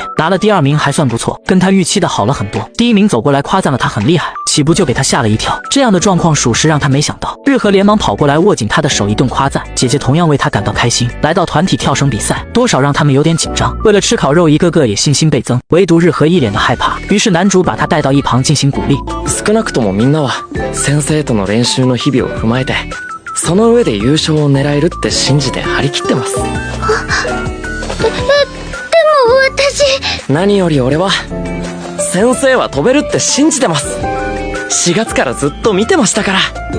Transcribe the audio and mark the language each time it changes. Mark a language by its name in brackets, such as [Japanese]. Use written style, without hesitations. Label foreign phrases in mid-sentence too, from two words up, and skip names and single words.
[Chinese] 拿了第2名还算不错，跟他预期的好了很多。第1名走过来夸赞了他很厉害，起步就给他吓了一跳，这样的状况属实让他没想到。日和连忙跑过来握紧他的手一顿夸赞，姐姐同样为他感到开心。来到团体跳绳比赛，多少让他们有点紧张，为了吃烤肉一个个也信心倍增，唯独日和一脸的害怕。于是男主把他带到一旁进行鼓励。 [Japanese] 少なくともみんなは先生との練習の日々を踏まえて、その上で優勝を狙えるって信じて張り切ってます。でも私。何より俺は先生は飛べるって信じてます。4月からずっと見てましたから。